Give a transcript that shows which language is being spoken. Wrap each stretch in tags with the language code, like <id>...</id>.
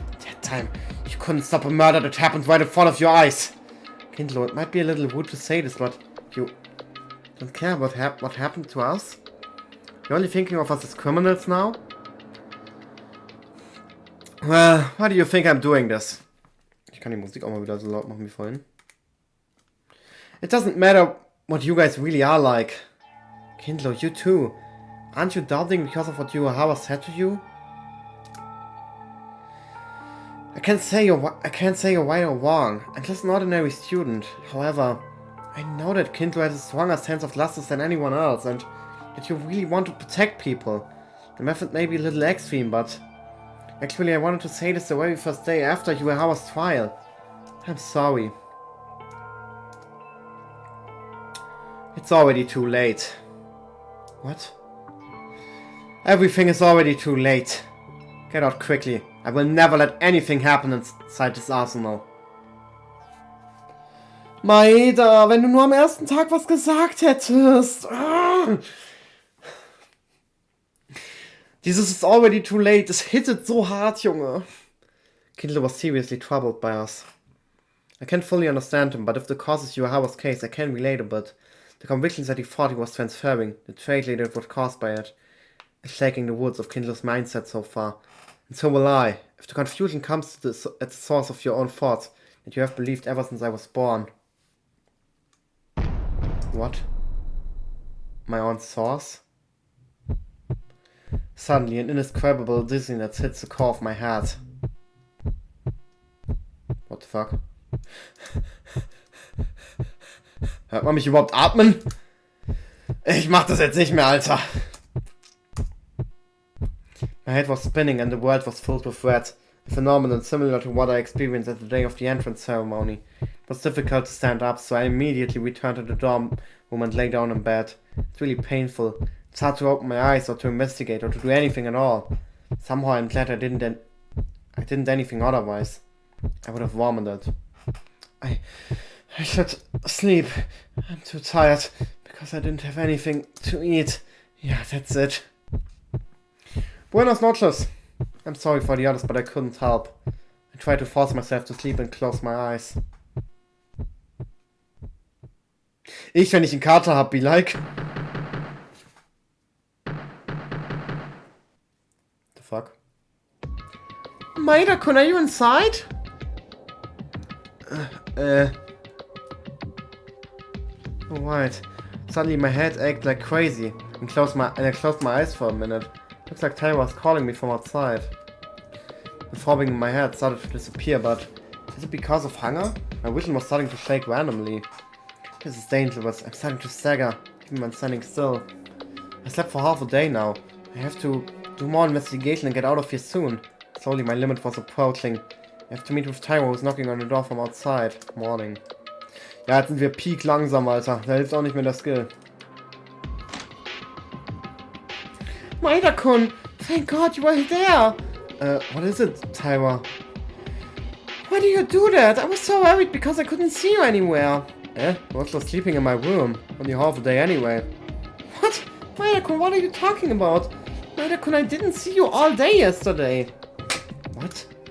<en>That time, you couldn't stop a murder that happened right in front of your eyes. Kindlo, it might be a little rude to say this, but you don't care what happened to us? You're only thinking of us as criminals now? Well, why do you think I'm doing this?</en> <de>Ich kann die Musik auch mal wieder so laut machen wie vorhin.</de> <en>It doesn't matter what you guys really are like. Kindlo, you too. Aren't you doubting because of what Yuhawa said to you? I can't say you're right or wrong. I'm just an ordinary student. However, I know that Kindlo has a stronger sense of justice than anyone else, and that you really want to protect people. The method may be a little extreme, but actually I wanted to say this the very first day after Yuhawa's trial. I'm sorry. It's already too late. What? Everything is already too late. Get out quickly. I will never let anything happen inside this arsenal.</en> <de>Maeda, wenn du nur am ersten Tag was gesagt hättest.</de> <en>Dieses is already too late.</en> <de>Es hittet so hart, Junge.</de> <en>Kindle was seriously troubled by us. I can't fully understand him, but if the cause is Yuhawa's case, I can relate a bit. The convictions that he thought he was transferring, the trait that was caused by it, is shaking the woods of Kindle's mindset so far. And so will I. If the confusion comes to at the source of your own thoughts, that you have believed ever since I was born. What? My own source? Suddenly, an indescribable dizziness hits the core of my head. What the fuck?</en> <de>Hört man mich überhaupt atmen? Ich mach das jetzt nicht mehr, Alter.</de> <en>My head was spinning and the world was filled with red. A phenomenon similar to what I experienced at the day of the entrance ceremony. It was difficult to stand up, so I immediately returned to the dorm room and lay down in bed. It's really painful. It's hard to open my eyes or to investigate or to do anything at all. Somehow I'm glad I didn't anything otherwise. I would have vomited. I should sleep. I'm too tired because I didn't have anything to eat. Yeah, that's it.</en> <es>Buenos noches.</es> <en>I'm sorry for the others, but I couldn't help. I tried to force myself to sleep and close my eyes.</en> <de>Ich, wenn ich einen Kater hab,</de> <en>be like. The fuck? Maeda-kun, are you inside? Alright. Suddenly my head ached like crazy and I closed my eyes for a minute. Looks like Tyler was calling me from outside. The throbbing in my head started to disappear, but is it because of hunger? My vision was starting to shake randomly. This is dangerous. I'm starting to stagger, even when standing still. I slept for half a day now. I have to do more investigation and get out of here soon. Slowly my limit was approaching. I have to meet with Tyro, who's knocking on the door from outside. Morning.</en> <de>Ja, jetzt sind wir peak langsam, Alter. Da hilft auch nicht mehr der Skill.</de> <en>Maeda-kun! Thank God you were there! What is it, Tyra? Why do you do that? I was so worried because I couldn't see you anywhere. Eh? What's for sleeping in my room? Only half a day anyway. What? Maida-kun, what are you talking about? Maida-kun, I didn't see you all day yesterday. What?</en>